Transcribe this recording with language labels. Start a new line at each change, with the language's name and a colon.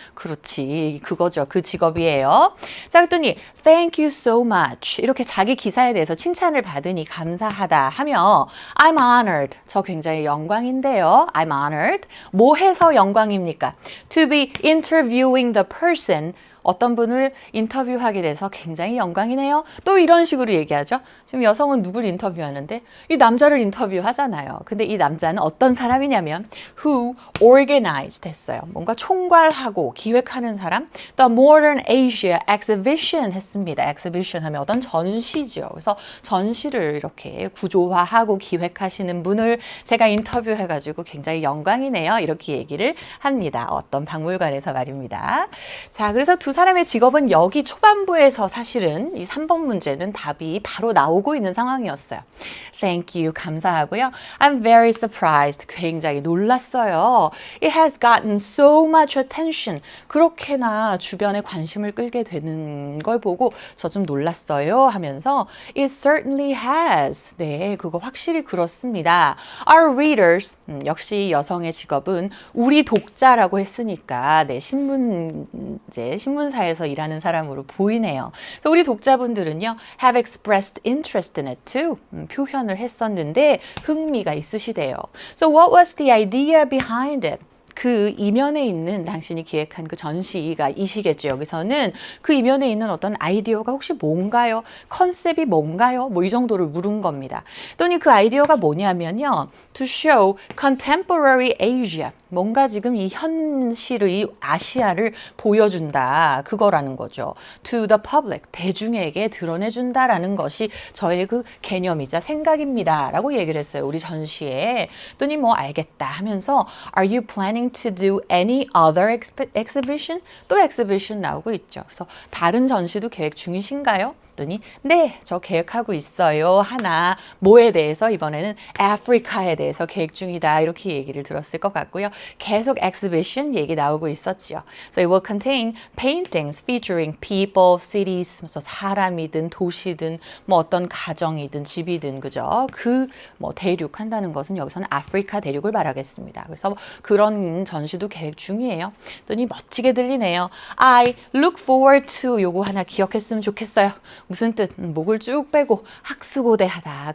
Korean: 그렇지. 그거죠. 그 직업이에요. 자, 그랬더니
English: thank you so much.
Korean: 이렇게 자기 기사에 대해서 칭찬을 받으니 감사하다 하며
English: I'm honored.
Korean: 저 굉장히 영광인데요.
English: I'm honored.
Korean: 뭐 해서 영광입니까?
English: To be interviewing the person.
Korean: 어떤 분을 인터뷰하게 돼서 굉장히 영광이네요. 또 이런 식으로 얘기하죠. 지금 여성은 누굴 인터뷰하는데 이 남자를 인터뷰하잖아요. 근데 이 남자는 어떤 사람이냐면
English: who organized
Korean: 했어요. 뭔가 총괄하고 기획하는 사람.
English: The Modern Asia Exhibition
Korean: 했습니다. Exhibition 하면 어떤 전시죠. 그래서 전시를 이렇게 구조화하고 기획하시는 분을 제가 인터뷰해가지고 굉장히 영광이네요. 이렇게 얘기를 합니다. 어떤 박물관에서 말입니다. 자, 그래서 두 사람의 직업은 여기 초반부에서 사실은 이 3번 문제는 답이 바로 나오고 있는 상황이었어요.
English: Thank you.
Korean: 감사하고요.
English: I'm very surprised.
Korean: 굉장히 놀랐어요.
English: It has gotten so much attention.
Korean: 그렇게나 주변에 관심을 끌게 되는 걸 보고 저 좀 놀랐어요 하면서
English: It certainly has.
Korean: 네, 그거 확실히 그렇습니다.
English: Our readers.
Korean: 역시 여성의 직업은 우리 독자라고 했으니까 네, 신문사에서 일하는 사람으로 보이네요. 그래서 우리 독자분들은요,
English: have expressed interest in it too.
Korean: 표현을 했었는데 흥미가 있으시대요.
English: So what was the idea behind it?
Korean: 그 이면에 있는 당신이 기획한 그 전시가 이시겠죠. 여기서는 그 이면에 있는 어떤 아이디어가 혹시 뭔가요? 컨셉이 뭔가요? 뭐 이 정도를 물은 겁니다. 또는 그 아이디어가 뭐냐면요.
English: To show contemporary Asia.
Korean: 뭔가 지금 이 현실의 아시아를 보여준다. 그거라는 거죠.
English: To the public.
Korean: 대중에게 드러내준다라는 것이 저의 그 개념이자 생각입니다. 라고 얘기를 했어요. 우리 전시에. 또는 뭐 알겠다 하면서
English: Are you planning to do any other exhibition?
Korean: 또 exhibition 나오고 있죠. 그래서 다른 전시도 계획 중이신가요? 했더니 네, 저 계획하고 있어요. 하나 뭐에 대해서 이번에는 아프리카에 대해서 계획 중이다. 이렇게 얘기를 들었을 것 같고요. 계속 exhibition 얘기 나오고 있었죠.
English: So it will contain paintings featuring people, cities,
Korean: 사람이든 도시든 뭐 어떤 가정이든 집이든 그죠? 그 뭐 대륙 한다는 것은 여기서는 아프리카 대륙을 말하겠습니다. 그래서 그런 전시도 계획 중이에요. 했더니 멋지게 들리네요.
English: I look forward to
Korean: 요거 하나 기억했으면 좋겠어요. 무슨 뜻? 목을 쭉 빼고 학수고대하다.